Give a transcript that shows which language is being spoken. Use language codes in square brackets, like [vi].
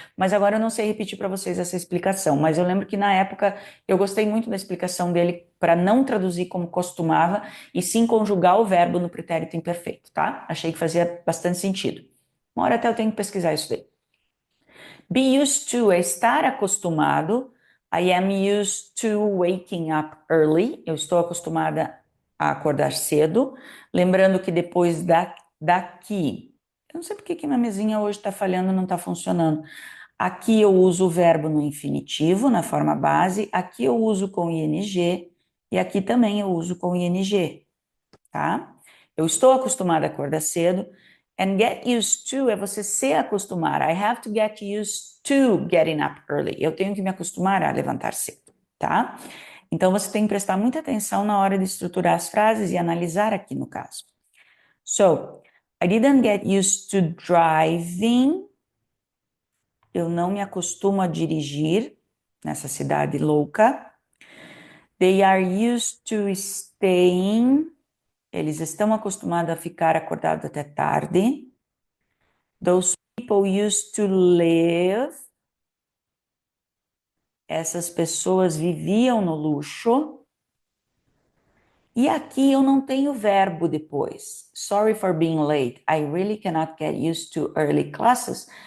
[pt] Mas agora eu não sei repetir para vocês essa explicação, mas eu lembro que na época eu gostei muito da explicação dele para não traduzir como costumava e sim conjugar o verbo no pretérito imperfeito, tá? Achei que fazia bastante sentido. Uma hora até eu tenho que pesquisar isso daí. [en] Be used to [pt] é estar acostumado. [en] I am used to waking up early. [pt] Eu estou acostumada a acordar cedo. Lembrando que depois daqui, eu não sei porque que minha mesinha hoje está falhando, não está funcionando. Aqui eu uso o verbo no infinitivo, na forma base. Aqui eu uso com ing. E aqui também eu uso com ing, tá? Eu estou acostumada a acordar cedo. [en] And get used to [pt] é você se acostumar. [en] I have to get used to getting up early. [pt] Eu tenho que me acostumar a levantar cedo, tá? Então, você tem que prestar muita atenção na hora de estruturar as frases e analisar aqui no caso. [en] So, I didn't get used to driving. [pt] Eu não me acostumo a dirigir nessa cidade louca. [en] They are used to staying. [pt] Eles estão acostumados a ficar acordados até tarde. [en] Those people used to live. [pt] Essas pessoas viviam no luxo. E aqui eu não tenho verbo depois. [en] Sorry for being late. I really cannot get used to early classes.